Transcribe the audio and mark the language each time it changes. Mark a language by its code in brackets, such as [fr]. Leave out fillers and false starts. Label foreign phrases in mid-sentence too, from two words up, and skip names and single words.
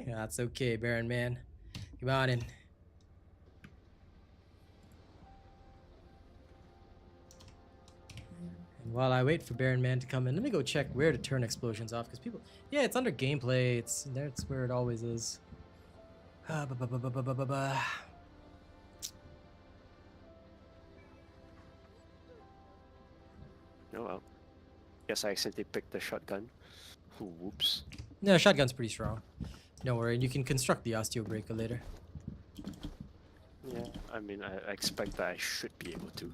[en] That's okay, Baron man. Come on in. And while I wait for Baron Man to come in, let me go check where to turn explosions off, because people, yeah, it's under gameplay. That's where it always is. Ah, ba, ba, ba, ba, ba, ba, ba, ba. Oh well. Guess I accidentally picked the shotgun. Whoops. No, shotgun's pretty strong. Don't worry, you can construct the osteo breaker later. Yeah, I mean, I expect that I should be able to.